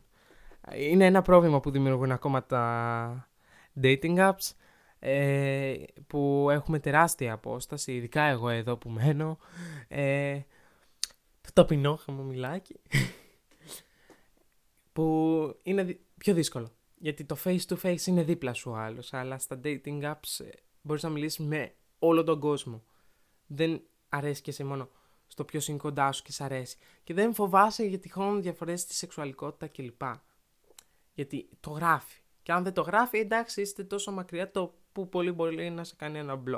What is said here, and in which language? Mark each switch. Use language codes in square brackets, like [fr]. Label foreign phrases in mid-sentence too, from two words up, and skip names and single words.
[el] Είναι ένα πρόβλημα που δημιουργούν ακόμα τα [en] dating apps, [el] που έχουμε τεράστια απόσταση, ειδικά εγώ εδώ που μένω, το ταπεινό χαμομηλάκι, που είναι πιο δύσκολο. Γιατί το [en] face to face [el] είναι δίπλα σου άλλος, αλλά στα [en] dating apps [el] μπορείς να μιλήσεις με όλο τον κόσμο. Δεν αρέσει και σε μόνο στο ποιος είναι κοντά σου και σ' αρέσει. Και δεν φοβάσαι για τυχόν διαφορές στη σεξουαλικότητα κλπ. Γιατί το γράφει. Και αν δεν το γράφει, εντάξει, είστε τόσο μακριά το που πολύ μπορεί να σε κάνει ένα blog.